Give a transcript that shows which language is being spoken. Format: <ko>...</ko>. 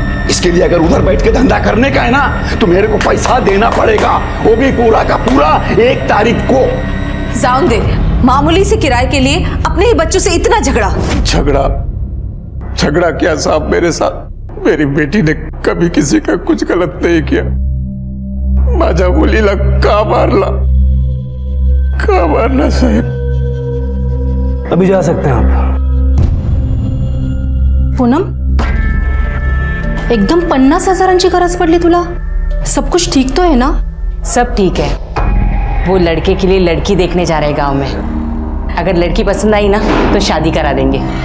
<hi>इसके लिए अगर उधर बैठ के धंधा करने का है ना, तो मेरे को पैसा देना पड़ेगा, वो भी पूरा का पूरा 1 तारीख को।</hi> <mr>जाऊं दे,</mr> <hi>मामूली से किराए के लिए अपने ही बच्चों से इतना झगड़ा। झगड़ा क्या साहब मेरे साथ? मेरी बेटी ने कभी किसी का कुछ गलत नहीं किया।</hi> <mr>माझा मुलीला का मारला साहेब?</mr> <hi>अभी जा सकते हैं आप।</hi> <mr>पूनम, एकदम 50,000ची गरज पडली तुला?</mr> <hi>सब कुछ ठीक तो है ना? सब ठीक है। वो लड़के के लिए लड़की देखने जा रहे गांव में। अगर लड़की पसंद आई ना तो शादी करा देंगे।</hi>